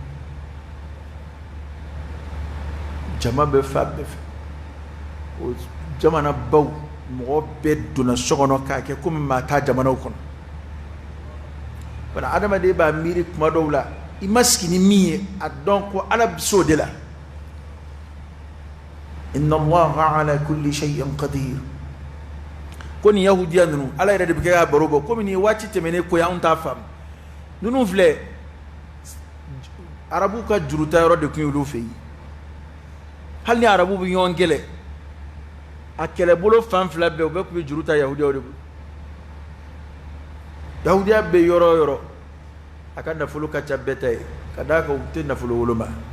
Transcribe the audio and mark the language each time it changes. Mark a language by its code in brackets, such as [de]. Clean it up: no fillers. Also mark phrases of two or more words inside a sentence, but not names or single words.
[bm] jama bɛ fa bɛɛ fɛ o jamana baw mɔgɔ bɛɛ donna so kɔnɔ k'a kɛ komi maa t'a jamanaw kɔnɔ bana adamaden b'a miiri kuma dɔw la i ma sigi ni min ye a dɔn ko ala bɛ se o de la [ar] إن الله على كل شيء قدير [bm] koni yahudiya nunu ala yɛrɛ de bɛ kɛ ka baro bɔ komi ni waati tɛmɛnen ko y'anw t'a faamu nunu filɛ arabu ka juruta yɔrɔ de tun y'olu fɛ yen hali ni arabu bɛ ɲɔgɔn kɛlɛ a kɛlɛbolo fan fila bɛɛ u bɛɛ tun bɛ juru ta yahudiyaw de bolo yahudiya bɛ yɔrɔ o yɔrɔ a ka nafolo ka ca bɛɛ ta ye ka d'a kan u tɛ nafolo woloma